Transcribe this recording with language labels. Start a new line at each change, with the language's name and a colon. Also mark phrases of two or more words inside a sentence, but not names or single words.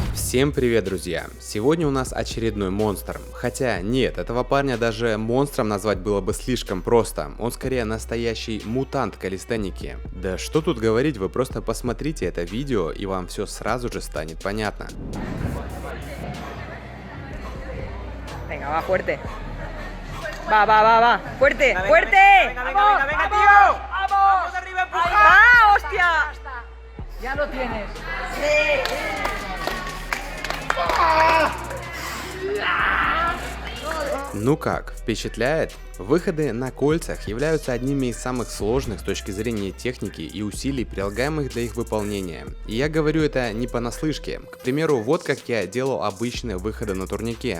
Russian: Всем привет, друзья! Сегодня у нас очередной монстр. Хотя нет, этого парня даже монстром назвать было бы слишком просто. Он скорее настоящий мутант калистеники. Да что тут говорить, вы просто посмотрите это видео и вам все сразу же станет понятно.
Spanish: Venga, va fuerte. Va. Fuerte, fuerte. Venga, tío. Vamos arriba, Ahí empuja. va, hostia. Ya lo tienes.
Russian: Ну как, впечатляет? Выходы на кольцах являются одними из самых сложных с точки зрения техники и усилий, прилагаемых для их выполнения. И я говорю это не понаслышке. К примеру, вот как я делал обычные выходы на турнике.